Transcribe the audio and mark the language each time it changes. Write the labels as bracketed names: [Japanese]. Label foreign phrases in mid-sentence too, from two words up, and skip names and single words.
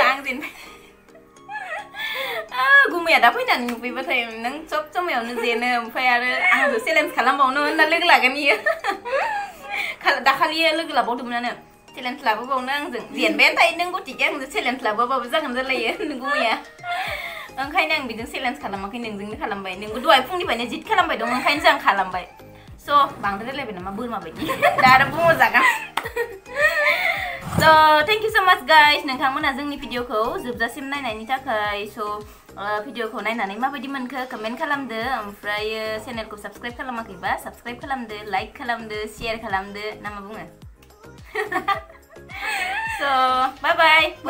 [Bodo] आं जेनबाय गुमैया दा फैनानै नुफैबाथाय नों सब समायावनो जेनो ओमफ्राय आरो आंजों चेलेन्ज खालामबावनो होनना लोगो लागोन इयो दाखालि लोगो लाबावदोंमोनानो चेलेन्ज लाबोबावनो आंजों जेनबायानो थायो नों गतिके आंजों चेलेन्ज लाबोबाबो जागोन जालायो नों गुमैया ओंखायनो आं बिजों चेलेन्ज खालामाखै नोंजोंनो खालामबाय नोंबो दहाय फुंनिफ्रायनो जिद खालामबाय दं ओंखायनो जों खालामबाय स' बांद्राय रायलायबाय नामा बोरमा बायदि दा आरो बुंहरजागोन [English] So thank you so much guys [Bodo] नोंथांमोना जोंनि भिडिअखौ जोबजासिम नायनायनि थाखाय स' भिडिअखौ नायनानै माबायदि मोनखो कमेन्ट खालामदो ओमफ्राय चेनेलखौ साबस्क्राइब खालामाखैबा साबस्क्राइब खालामदो लाइक खालामदो शेयार खालामदो ना मा बुङो [English] So bye bye